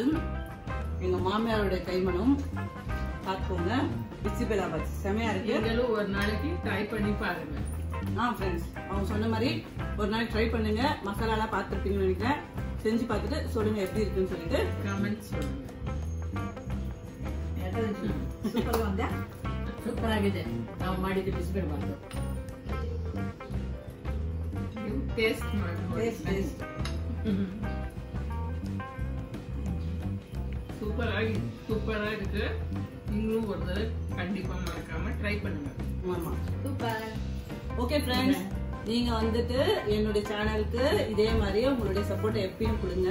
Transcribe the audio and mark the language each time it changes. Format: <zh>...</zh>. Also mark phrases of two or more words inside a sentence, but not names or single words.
<ta>எங்க மாமியாருடைய கைமணம் பார்த்துக்கோங்க. பிசிபெலபாத் செமையா இருக்கு. நீங்களும் ஒரு நாளைக்கு ட்ரை பண்ணி பாருங்க. ஃப்ரெண்ட்ஸ், அவங்க சொன்ன மாதிரி ஒரு நாளைக்கு ட்ரை பண்ணுங்க. மசாலாலாம் பார்த்துருப்பீங்கன்னு நினைக்கிறேன். செஞ்சு பார்த்துட்டு சொல்லுங்க எப்படி இருக்குன்னு சொல்லிட்டு கமெண்ட் சொல்லுங்க.</ta> <kn>ಸೂಪರ್ ಬಂದ. ಸೂಪರ್ ಆಗಿದೆ ನಾವು ಮಾಡಿದ ಬಿಸಿಬೇಳೆಬಾತ್. ಟೇಸ್ಟ್ ಮಾಡಿ. ಟೇಸ್ಟ್</kn> <ta>சூப்பரா இருக்கு. நீங்களும் ஒரு தடவை கண்டிப்பா மறக்காம ட்ரை பண்ணுங்க. ஆமா, சூப்பர்.</ta> <en>okay friends,</en> <ta>நீங்க வந்துட்டு என்னுடைய சேனலுக்கு இதே மாதிரியே உங்களுடைய சப்போர்ட் எப்பயும் கொடுங்க.</ta>